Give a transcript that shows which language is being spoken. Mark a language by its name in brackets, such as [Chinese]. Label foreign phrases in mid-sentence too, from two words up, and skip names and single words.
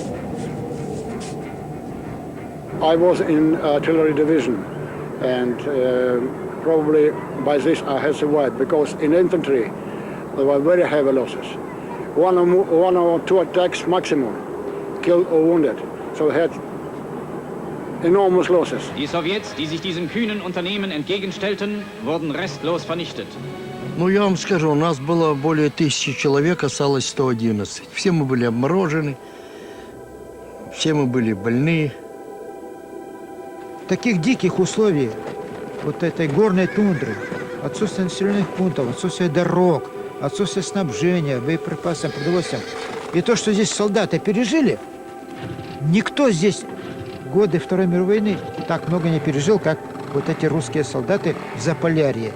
[English] I was in artillery division, and probably by this I had survived, because in infantry there were very heavy losses. One or two attacks maximum, killed or wounded. So we had enormous losses. [German] Die Sowjets, die sich diesem kühnen Unternehmen entgegenstellten, wurden restlos vernichtet. [Russian] Ну, я вам скажу, у нас было более 1000 человек, осталось 111. Все мы были обморожены, все мы были больны. В таких диких условиях, вот этой горной тундры, отсутствие населенных пунктов, отсутствие дорог, отсутствие снабжения, боеприпасами, продовольствием, И то, что здесь солдаты пережили, никто здесь годы Второй мировой войны так много не пережил, как вот эти русские солдаты в Заполярье.